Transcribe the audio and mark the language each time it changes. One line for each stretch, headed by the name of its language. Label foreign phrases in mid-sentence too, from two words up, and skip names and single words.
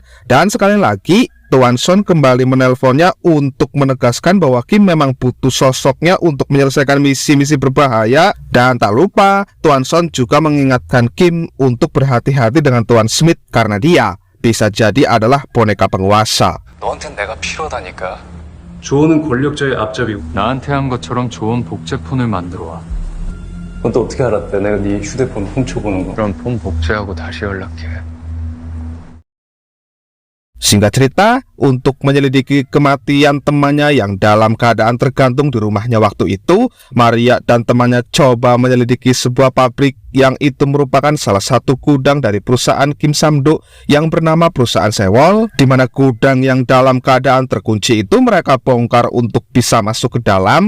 Indonesian: Dan sekali lagi Tuan Son kembali menelponnya untuk menegaskan bahwa Kim memang butuh sosoknya untuk menyelesaikan misi-misi berbahaya. Dan tak lupa, Tuan Son juga mengingatkan Kim untuk berhati-hati dengan Tuan Smith karena dia bisa jadi adalah boneka penguasa.
Korean: 너한텐 내가 필요하다니까. 조언은 권력자의 앞잡이고 나한테 한 것처럼 좋은 복제폰을 만들어 와. 넌 또 어떻게 알았대? 내가 네 휴대폰 훔쳐보는 거. 그럼 폰 복제하고 다시 연락해.
Indonesian: Singkat cerita, untuk menyelidiki kematian temannya yang dalam keadaan tergantung di rumahnya waktu itu, Maria dan temannya coba menyelidiki sebuah pabrik yang itu merupakan salah satu gudang dari perusahaan Kim Samdo yang bernama perusahaan Sewol, di mana gudang yang dalam keadaan terkunci itu mereka bongkar untuk bisa masuk ke dalam.